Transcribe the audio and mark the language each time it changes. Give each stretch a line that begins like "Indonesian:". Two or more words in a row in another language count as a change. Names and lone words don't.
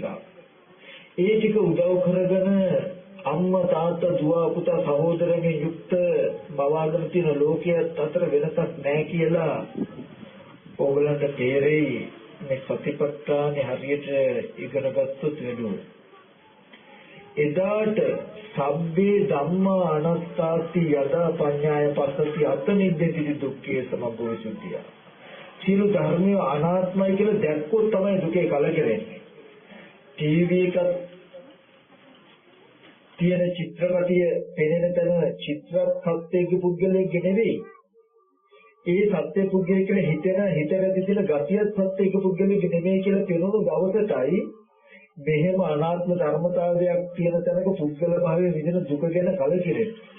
Sinhala: ඒ ටික උදව් කරගෙන අම්මා තාත්තා දුව පුතා සහෝදරයන්ගෙන් යුක්ත මවාගෙන තියෙන ලෝකයක් අතර වෙනසක් නැහැ කියලා ඕගලන්ට තේරෙයි. මේ සතිපට්ඨානේ හරියට ඉගෙන ගත්තොත් වෙනවා.
Pali: එදාට සබ්බේ ධම්මා අනාත්තාති යදා පඤ්ඤාය පස්සති අත්නිද්දති දුක්ඛේ සමග්ගෝ විසුද්ධිය.
Sinhala: සියලු ධර්මය අනාත්මයි කියලා දැක්කොත් තමයි දුකේ කලකිරෙන්නේ. ටීවී එකක් තියෙන චිත්‍රපටිය පෙනෙන තැන චිත්‍රයක් සත්‍යයේ පුද්ගලයෙක් නෙවෙයි. ඒ සත්‍ය පුද්ගලයෙක් කියලා හිතට තියෙන ගතියත් සත්‍යයක පුද්ගලයෙක් නෙවෙයි කියලා පෙනුණු දවසටයි මෙහෙම අනාත්ම ධර්මතාවයක් තියෙන තැනක පුද්ගල භාවයේ විදින දුක ගැන කලකිරෙන්නේ.